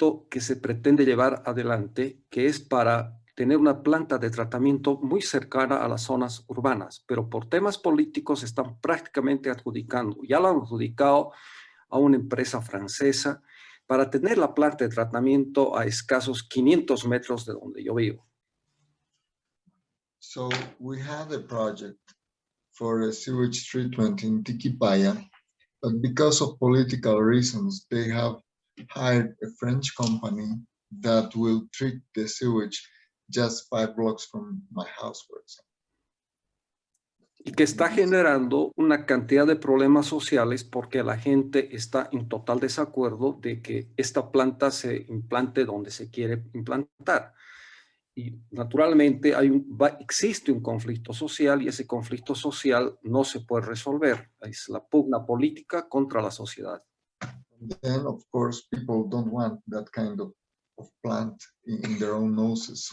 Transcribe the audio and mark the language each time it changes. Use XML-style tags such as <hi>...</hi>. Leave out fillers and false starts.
<es>que se pretende llevar adelante, que es para tener una planta de tratamiento muy cercana a las zonas urbanas, pero por temas políticos están prácticamente adjudicando, ya lo han adjudicado a una empresa francesa para tener la planta de tratamiento a escasos 500 metros de donde yo vivo.</es> <en>So we have a project for a sewage treatment in Tiquipaya, but because of political reasons, they have hired a French company that will treat the sewage just 5 blocks from my house, for example.</en> <es>Y que está generando una cantidad de problemas sociales porque la gente está en total desacuerdo de que esta planta se implante donde se quiere implantar. Y naturalmente existe un conflicto social y ese conflicto social no se puede resolver. Es la pugna política contra la sociedad.</es> <en>Then, of course, people don't want that kind of plant in their own noses.</en>